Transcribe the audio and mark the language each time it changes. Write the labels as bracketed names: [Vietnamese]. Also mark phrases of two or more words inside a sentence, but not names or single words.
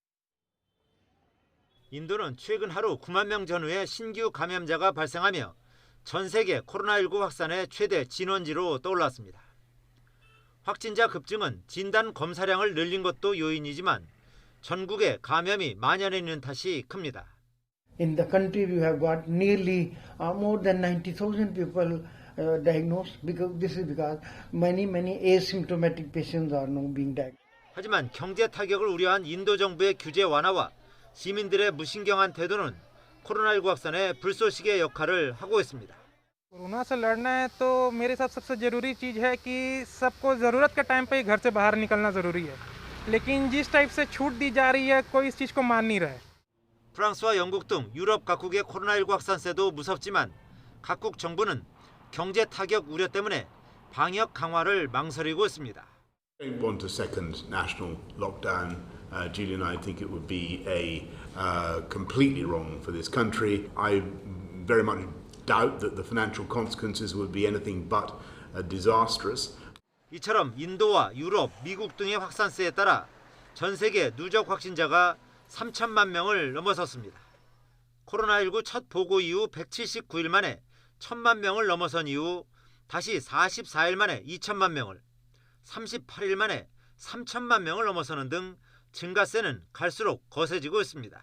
[Korean] 인도는 최근 하루 9만 명 전후의 신규 감염자가 발생하며 전 세계 코로나19 확산의 최대 진원지로 떠올랐습니다. 확진자 급증은 진단 검사량을 늘린 것도 요인이지만 전국에 감염이 만연해 있는 탓이 큽니다. [English] In the country, we have got nearly more than 90,000 people diagnosed. This is because many asymptomatic patients are now being diagnosed. [Korean] 하지만 경제 타격을 우려한 인도 정부의 규제 완화와 시민들의 무신경한 태도는 코로나19 확산의 불쏘시개 역할을 하고 있습니다. [Hindi] कोरोना से लड़ना है तो मेरे साथ सबसे ज़रूरी चीज़ है कि सबको ज़रूरत के टाइम पे ही घर से बाहर निकलना ज़रूरी है लेकिन जिस टाइप से छूट दी जा रही है कोई इस चीज़ को मान नहीं रहा है. [Korean] 프랑스와 영국 등 유럽 각국의 코로나19 확산세도 무섭지만 각국 정부는 경제 타격 우려 때문에 방역 강화를 망설이고 있습니다. [English] I don't want a second national lockdown. Julie and I think it would be completely wrong for this country. I very much doubt that the financial consequences would be anything but disastrous. [Korean] 이처럼 인도와 유럽, 미국 등의 확산세에 따라 전 세계 누적 확진자가 3천만 명을 넘어섰습니다. 코로나19 첫 보고 이후 179일 만에 1,000만 명을 넘어선 이후 다시 44일 만에 2천만 명을, 38일 만에 3천만 명을 넘어서는 등 증가세는 갈수록 거세지고 있습니다.